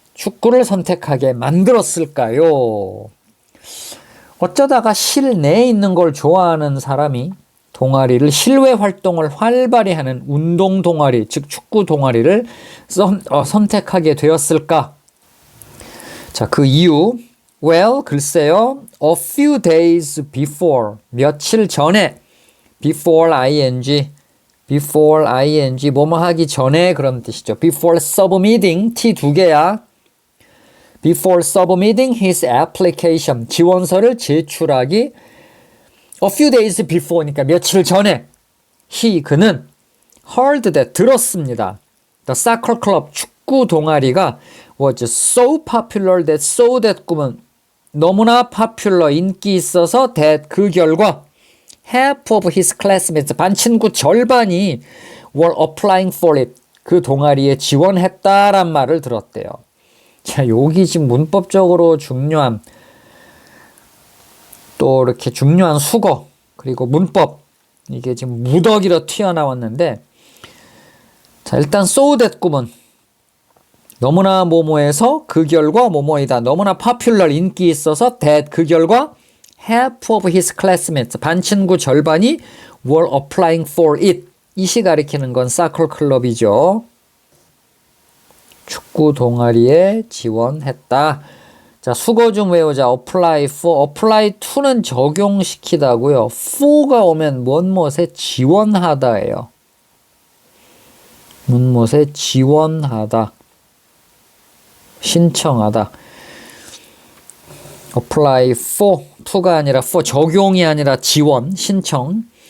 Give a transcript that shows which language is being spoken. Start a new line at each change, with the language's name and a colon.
Korean: 축구를 선택하게 만들었을까요? 어쩌다가 실내에 있는 걸 좋아하는 사람이 동아리를 실외 활동을 활발히 하는 운동 동아리, 즉 축구 동아리를 선택하게 되었을까? 자, 그 이유. Well, 글쎄요.
English: A few days before,
Korean: 며칠 전에 before ing, before ing, 뭐뭐 하기 전에 그런 뜻이죠. Before submitting, T 두 개야.
English: Before submitting his application,
Korean: 지원서를 제출하기 a few days before니까 며칠 전에 그는 heard that, 들었습니다.
English: The soccer club,
Korean: 축구 동아리가 was so popular that, so that 꿈은 너무나 popular, 인기 있어서 that, 그 결과
English: half of his classmates,
Korean: 반 친구 절반이
English: were applying for it,
Korean: 그 동아리에 지원했다란 말을 들었대요. 자, 여기 지금 문법적으로 중요한 또 이렇게 중요한 수거 그리고 문법 이게 지금 무더기로 튀어나왔는데 자, 일단 so that 꿈은 너무나 뭐뭐해서 그 결과 뭐뭐이다. 너무나 popular, 인기 있어서 that, 그 결과
English: half of his classmates,
Korean: 반 친구 절반이
English: were applying for it.
Korean: 이시 가리키는 건 soccer 클럽이죠. 축구 동아리에 지원했다. 자, 수거 좀 외우자. apply for, apply to는 적용시키다고요. for가 오면 무엇에 지원하다예요. 무엇에 지원하다. 신청하다. apply for, to가 아니라 for, 적용이 아니라 지원, 신청.